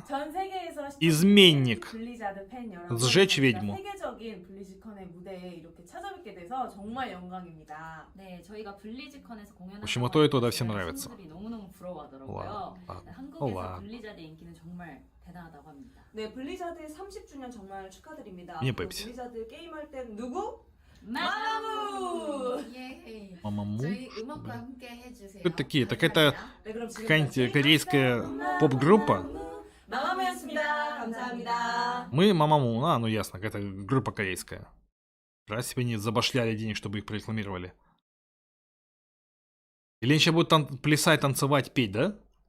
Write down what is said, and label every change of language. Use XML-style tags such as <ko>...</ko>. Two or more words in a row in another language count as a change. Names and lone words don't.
<ru>Изменник. Сжечь ведьму. В общем, и то, да, всем нравится. Ладно.</ru> <ko>네, 블리자드의 30주년 정말 축하드립니다.</ko> <ru>Не Pepsi.</ru> <ko>블리자드 게임할 때 누구?</ko> <ru>Мамаму! Мамаму?</ru> <ko>저희 음악과 함께 해주세요.</ko> <ru>Кто такие? Так это какая-нибудь корейская поп-группа?</ru> <ko>мамаму였습니다. 감사합니다.</ko> <ru>Мы Мамаму. А, ну ясно, какая-то группа корейская. Раз себе не забашляли денег, чтобы их прорекламировали. Или они сейчас будут плясать, танцевать, петь, да?</ru>